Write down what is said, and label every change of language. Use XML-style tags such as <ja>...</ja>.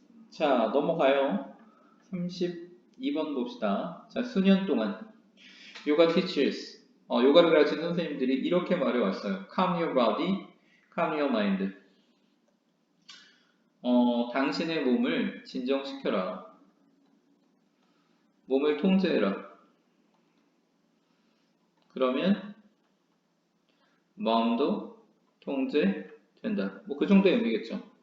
<ko>자, 넘어가요. 32번 봅시다. 자, 수년 동안 요가 teachers, 요가를 가르치는 선생님들이 이렇게 말해왔어요.</ko> <en>Calm your body, calm your mind.</en> <ko>당신의 몸을 진정시켜라. 몸을 통제해라. 그러면 마음도 통제된다. 뭐 그 정도의 의미겠죠.</ko>